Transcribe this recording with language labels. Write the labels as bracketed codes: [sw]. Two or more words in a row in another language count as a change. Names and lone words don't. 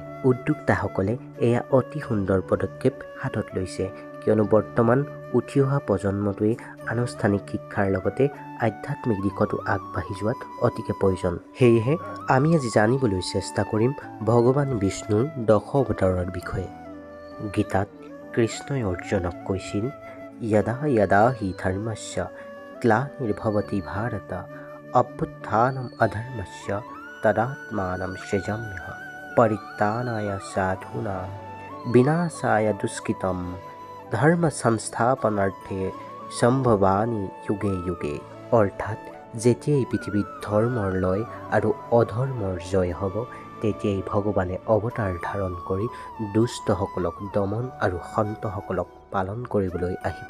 [as] উদ্যোক্তাসকলে এয়া অতি সুন্দৰ পদক্ষেপ হাতত লৈছে, কিয়নো বৰ্তমান উঠি অহা প্ৰজন্মটোৱে আনুষ্ঠানিক শিক্ষাৰ লগতে আধ্যাত্মিক দিশতো আগবাঢ়ি যোৱাত অতিকে প্ৰয়োজন। সেয়েহে আমি আজি জানিবলৈ চেষ্টা কৰিম ভগৱান বিষ্ণুৰ দশাৱতাৰৰ বিষয়ে। গীতাত কৃষ্ণই অৰ্জুনক কৈছিল, [sa] यदा यदा हि धर्मस्य ग्लानिर्भवति भारत अभ्युत्थानम् अधर्मस्य तदात्मानं सृजाम्यहं परित्राणाय साधूनां विनाशाय दुष्कृतं धर्म संस्थापनार्थे सम्भवामि युगे युगे। [as] অৰ্থাৎ যেতিয়াই পৃথিৱীত ধৰ্মৰ লয় আৰু অধৰ্মৰ জয় হ'ব, তেতিয়াই ভগৱানে অৱতাৰ ধাৰণ কৰি দুষ্টসকলক দমন আৰু সন্তসকলক পালন কৰিবলৈ আহিব।